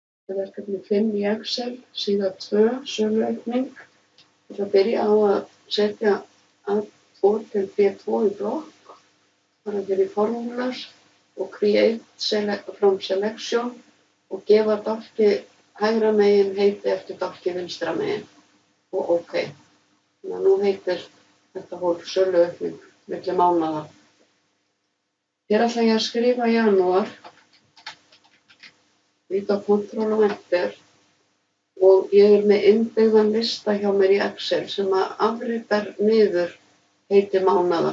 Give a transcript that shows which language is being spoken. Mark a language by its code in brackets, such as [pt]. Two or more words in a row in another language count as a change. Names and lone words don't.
[is] verkefni 5 í Excel, síða 2, söluaukning. Ég ætla að byrja á að setja A2 til B2 í blokk, fara fyrir formulas og [en] create from selection [is] og gefa dálki hægra megin heiti eftir dálki vinstra megin og OK. Þannig að nú heitir þetta hólf söluaukning milli mánaða. Hér ætla ég að skrifa janúar, líta á Ctrl og Enter og ég er með innbyggðan lista hjá mér í Excel sem að afritar niður heiti mánaða.